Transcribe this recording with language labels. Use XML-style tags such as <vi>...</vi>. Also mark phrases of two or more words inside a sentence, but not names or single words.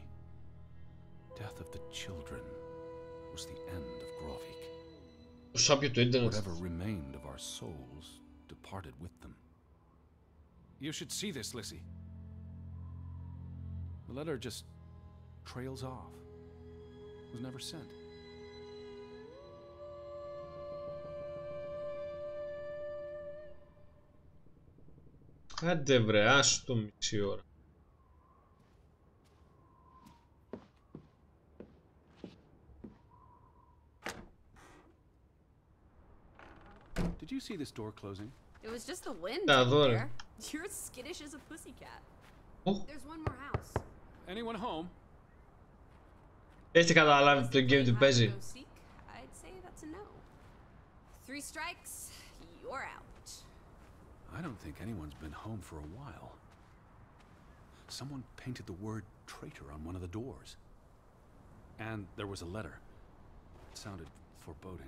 <en>Death of the children was the end of Grovik. Whatever remained of our souls departed with them. You should see this, Lissy. The letter just trails off. Was never sent.</en> <el>Άντε βρε, άστο μισή ώρα.</el> <en>Did you see this door closing? It was just the wind. There. You're as skittish as a pussycat. Oh. There's one more house. Anyone home?</en> <el>Έχετε καταλάβει το game του παίζει?</el> <en>I'd say that's a no. 3 strikes, you're out. I don't think anyone's been home for a while. Someone painted the word traitor on one of the doors. And there was a letter. It sounded foreboding.</en>